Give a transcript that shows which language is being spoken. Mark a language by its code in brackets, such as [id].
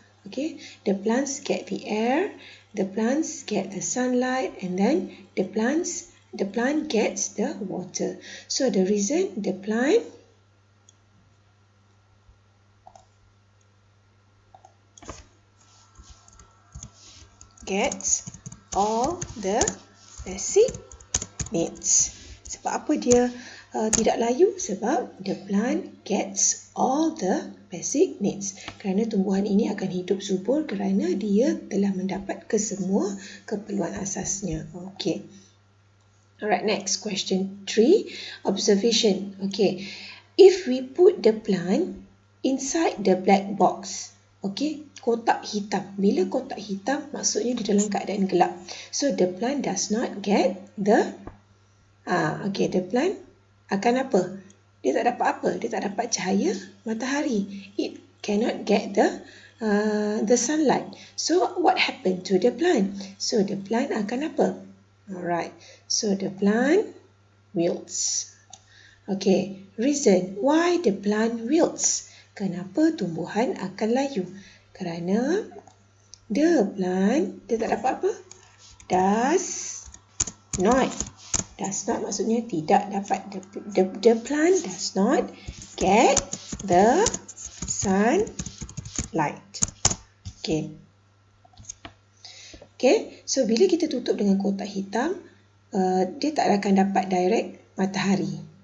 [en] Okay, the plants get the air, the plants get the sunlight, and then the plant gets the water. So the reason, the plant gets all the basic needs. [ms] Sebab apa dia tidak layu? Sebab [en] the plant gets all the basic needs. [ms] Kerana tumbuhan ini akan hidup subur kerana dia telah mendapat kesemua keperluan asasnya. Okay. [en] Alright, next question 3. Observation. Okay. If we put the plant inside the black box. Okay. [ms] Kotak hitam. Bila kotak hitam, maksudnya di dalam keadaan gelap. [en] So the plant does not get the okay, the plant [ms] akan apa? Dia tak dapat apa? Dia tak dapat cahaya matahari. [en] It cannot get the sunlight. So what happened to the plant? So the plant [ms] akan apa? [en] Alright. So the plant wilts. Okay. Reason why the plant wilts? [ms] Kenapa tumbuhan akan layu? Kerana [en] the plant, [ms] dia tak dapat apa? [en] Does not [ms] maksudnya tidak dapat. [en] The plant does not get the sunlight. Okay. Okay. [ms] So bila kita tutup dengan kotak hitam, dia tak akan dapat direct matahari.